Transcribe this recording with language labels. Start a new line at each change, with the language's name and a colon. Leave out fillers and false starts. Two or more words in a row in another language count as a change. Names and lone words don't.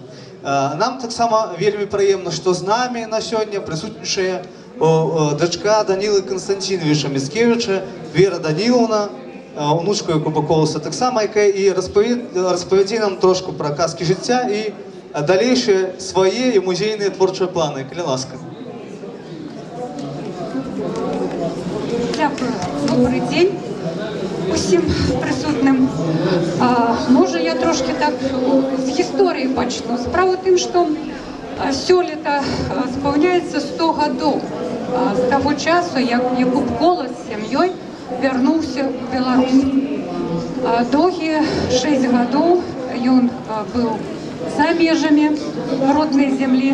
Belarusian: Нам таксама вельмі прыемна, што з намі на сёння прысутнічае дачка Данілы Канстантиновича Міцкевіча, Вера Данілаўна, унучка Якуба Колуса таксама, якая і распавядзе нам трошку пра казкі жыцця і далейшие свае і музейныя творчыя планы. Калі ласка.
Ukrainian: Дякую. Добрий день усім присутнім. Може, я трошки так з історії почну. Справа в тим, що
Belarusian: сёлета спаўняецца 100 гадоў з таго часу, як Якуб Колас з сям'ёй вярнуўся ў Беларусь. Доўгія 6 гадоў ён быў за межамі роднай зямлі.